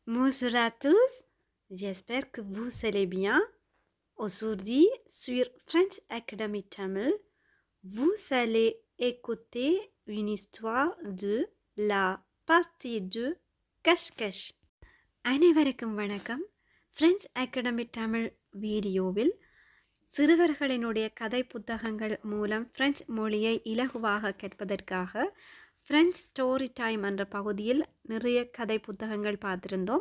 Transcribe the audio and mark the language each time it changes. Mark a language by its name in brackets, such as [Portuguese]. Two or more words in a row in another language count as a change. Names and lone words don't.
[French] Bonjour à tous, j'espère que vous allez bien. Aujourd'hui, sur French Academy Tamil, vous allez écouter une histoire de la partie 2 Cache-Cache. [Tamil] அனைவருக்கும் வணக்கம். French Academy Tamil வீடியோவில் சிறுவர்களினுடைய கதை புத்தகங்கள் மூலம் பிரெஞ்சு மொழியை இலகுவாக கற்பதற்காக ஃப்ரெஞ்ச் ஸ்டோரி டைம் என்ற பகுதியில் நிறைய கதை புத்தகங்கள் பார்த்திருந்தோம்.